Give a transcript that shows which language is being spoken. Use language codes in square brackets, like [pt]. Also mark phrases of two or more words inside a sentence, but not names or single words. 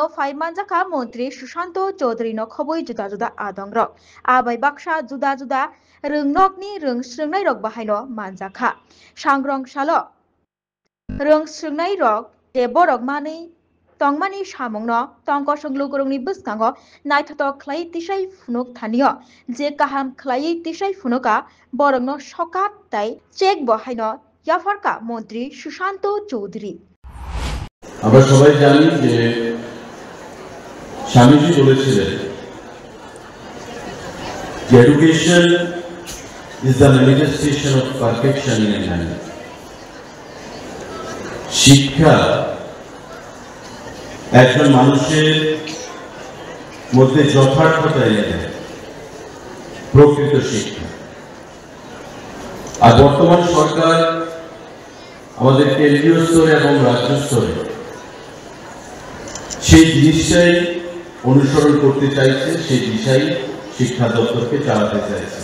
[trp] Faimanjaka Mantri Sushanto Chaudhary no khobui juda juda adongrok abai baksa juda juda rwngnokni rungsrungnai rok bahaino manjakha sangrong salo rungsrungnai rok je borok mani tongmani samungno tongkosong lukurungni bwskango naithotok khlai tisai phunuk thanio je kaham khlai tisai phunuka borokno sokat tai check bahaino yafarka Mantri Sushanto Chaudhary [bn] আমরা সবাই জানি যে স্বামীজি বলেছিলেন যে [en] Education is the manifestation of perfection in a man. [bn] শিক্ষা একজন মানুষের মধ্যে যথার্থতা এনে দেয়, প্রকৃত শিক্ষা। আর বর্তমান সরকার আমাদের কেন্দ্রীয় স্তরে এবং রাজ্য স্তরে সেই জিনিসটাই অনুসরণ করতে চাইছে, সেই দিশাই শিক্ষা দপ্তরকে চালাতে চাইছে।